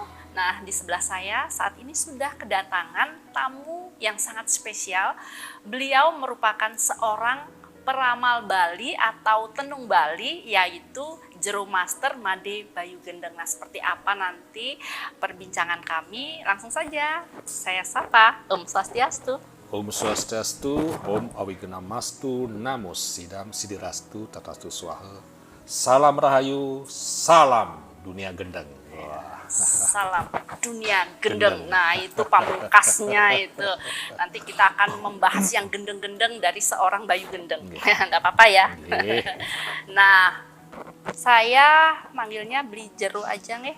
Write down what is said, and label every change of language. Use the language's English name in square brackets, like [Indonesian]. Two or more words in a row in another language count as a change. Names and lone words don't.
[Indonesian] Nah, di sebelah saya saat ini sudah kedatangan tamu yang sangat spesial. Beliau merupakan seorang peramal Bali atau tenung Bali, yaitu Jero Master Made Bayu Gendeng. Nah, seperti apa nanti perbincangan kami? Langsung saja saya sapa. [Sanskrit] Om Swastiastu. Om Swastiastu, Om Awigena-mastu, Namo Sidam Sidirastu, Tatastu Swaha. [Indonesian] Salam Rahayu, salam dunia gendeng. Wah. Salam dunia gendeng. Nah, itu pamungkasnya itu. Nanti kita akan membahas yang gendeng-gendeng dari seorang Bayu Gendeng. Nggak apa-apa ya. Nah, saya manggilnya Beli Jero aja nih.